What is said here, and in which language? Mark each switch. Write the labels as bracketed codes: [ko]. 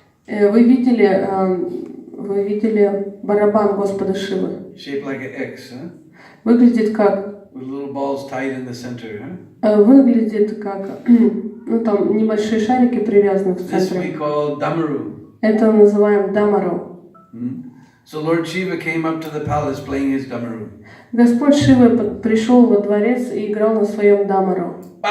[ru] Вы видели барабан Господа Шивы? [en] Shaped like an X, huh? [ru] Выглядит как... [en] With little balls tied in the center, huh? [ru] Выглядит как... Ну там небольшие шарики привязаны в [en] This we [ru] центре. [en] call damaru. [ru] Это называем дамару. [en] So Lord Shiva came up to the palace playing his damaru. [ru] Господь Шива пришел во дворец и играл на своем дамару.